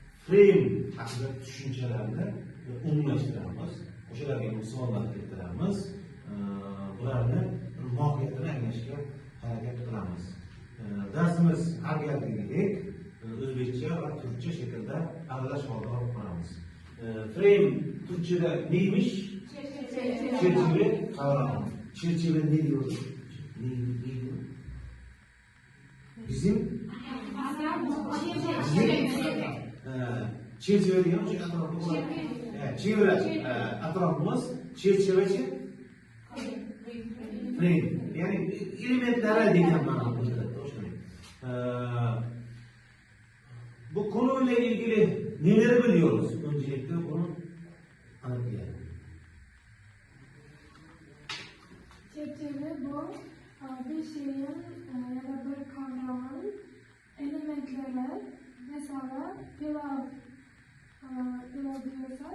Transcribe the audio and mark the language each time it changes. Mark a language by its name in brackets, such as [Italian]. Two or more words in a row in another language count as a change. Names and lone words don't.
[Uzbek] frame haqida tushunchalarni umumlashtiramiz. O'shalarga misollar keltiramiz. Bularni mohiyatini anglashga harakat qilamiz. Darsimiz har galgidek o'zbekcha va turkcha shaklda aralash holda olib boramiz. [Turkish] Frame turkchada neymiş? Çerçeve kavramı. Çerçeve ne diyor? Ne diyor? Bizim çerçeve diyor. Çevre atrafımız çerçeveci frame. Yani elementlere [Uzbek] degan ma'no. [Turkish] Bu konuyla ilgili neleri biliyoruz? Öncelikle bunu anlatayım. Çerçeve bu bir şeyin ya da bir kavramın elementleri, mesela pilav diyorsak